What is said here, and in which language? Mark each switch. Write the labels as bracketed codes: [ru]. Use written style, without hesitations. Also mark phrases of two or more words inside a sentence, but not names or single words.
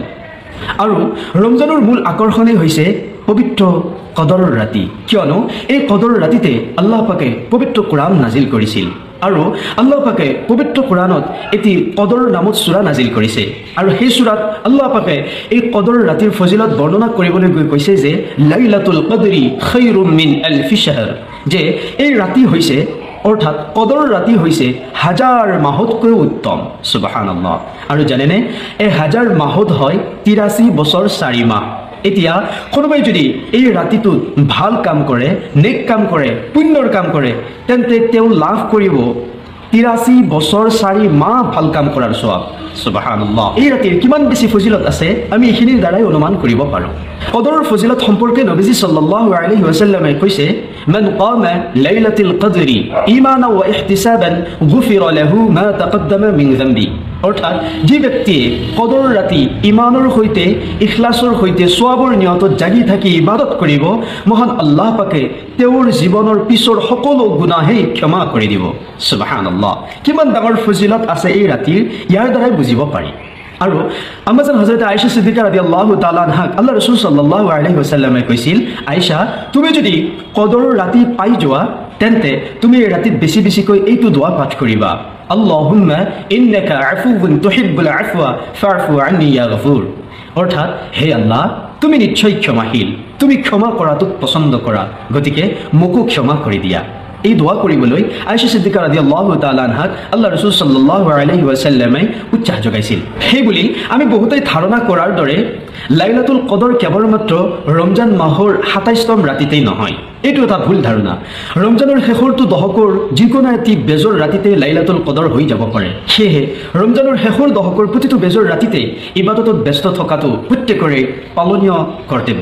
[as] আৰু ৰমজানৰ মূল আকৰ্ষণেই হৈছে পবিত্ৰ কদৰৰ ৰাতি, কিয়নো এই কদৰৰ ৰাতিতে আল্লাহ পাকে পবিত্ৰ কোৰাণ নাজিল কৰিছিল। আৰু আল্লাহ পাকে পবিত্ৰ কোৰাণত এটি কদৰৰ নামত সূৰা নাজিল কৰিছে। আৰু সেই সূৰাত আল্লাহ পাকে এই কদৰৰ ৰাতিৰ ফজিলত বৰ্ণনা কৰিবলৈ গৈ কৈছে যে [ar] ليلة القدر خير من ألف شهر, [as] যে এই ৰাতি হৈছে, অৰ্থাৎ কদৰৰ ৰাতি হৈছে হাজাৰ মাহতকৈ উত্তম। সুবহানাল্লাহ। আৰু জানেনে, এই হাজাৰ মাহত হয় ৮৩ বছৰ ৪ মাহ। এতিয়া কোনোবাই যদি এই ৰাতিটোত ভাল কাম কৰে, নেক কাম কৰে, পুণ্যৰ কাম কৰে, তেন্তে তেওঁ লাভ কৰিব ৮৩ বছৰ ৪ মাহ ভাল কাম কৰাৰ সওয়াব। সুবহানাল্লাহ। এই ৰাতিৰ কিমান বেছি ফজিলত আছে আমি এইখিনিৰ দ্বাৰাই অনুমান কৰিব পাৰোঁ। কদৰৰ ফজিলত সম্পৰ্কে নবীজী [ar] صلى الله عليه وسلم [as] কৈছে, [ar] من قام ليلة القدر إيمانا واحتسابا غفر له ما تقدم من ذنبه. [as] অৰ্থাৎ যি ব্যক্তিয়ে কদৰৰ ৰাতি ইমানৰ সৈতে, ইখলাছৰ সৈতে, সওয়াবৰ নিয়তত জাগি থাকি ইবাদত কৰিব, মহান আল্লাহ পাকে তেওঁৰ জীৱনৰ পিছৰ সকলো গুনাহেই ক্ষমা কৰি দিব। সুবহানাল্লাহ। কিমান ডাঙৰ ফজিলত আছে এই ৰাতিৰ, ইয়াৰ দ্বাৰাই বুজিব পাৰি। আৰু আম্মাজান হযরত আয়েশা সিদ্দিকা [ar] رضي الله تعالى عنها [as] আল্লাহ রাসূল [ar] صلى الله عليه وسلم [as] কৈছিল, আয়েশা, তুমি যদি কদৰৰ ৰাতি পাই যোৱা, তেন্তে তুমি এই ৰাতিত বেছি বেছিকৈ এইটো দোৱা পাঠ কৰিবা, [ar] اللهم إنك عفو تحب العفو فاعف عني يا غفور. [as] অৰ্থাৎ, হে আল্লাহ, তুমি নিশ্চয় ক্ষমাশীল, তুমি ক্ষমা কৰাটোক পছন্দ কৰা, গতিকে মোকো ক্ষমা কৰি দিয়া। এই দোয়া কৰিবলৈ আয়েশা সিদ্দিকা [ar] رضي الله تعالى عنها [as] আল্লাহ রাসূল [ar] صلى الله عليه وسلم [as] উৎসাহ যোগাইছিল। সেইবুলি আমি বহুতেই ধাৰণা কৰাৰ দৰে লাইলাতুল কদৰ কেৱলমাত্ৰ ৰমজান মাহৰ ২৭তম ৰাতিতেই নহয়, এইটো এটা ভুল ধাৰণা। ৰমজানৰ শেষৰটো দশকৰ যিকোনো এটি বেজৰ ৰাতিতে লাইলাতুল কদৰ হৈ যাব পাৰে। সেয়েহে ৰমজানৰ শেষৰ দশকৰ প্ৰতিটো বেজৰ ৰাতিতে ইবাদতত ব্যস্ত থকাটো প্ৰত্যেকৰে পালনীয় কৰ্তব্য।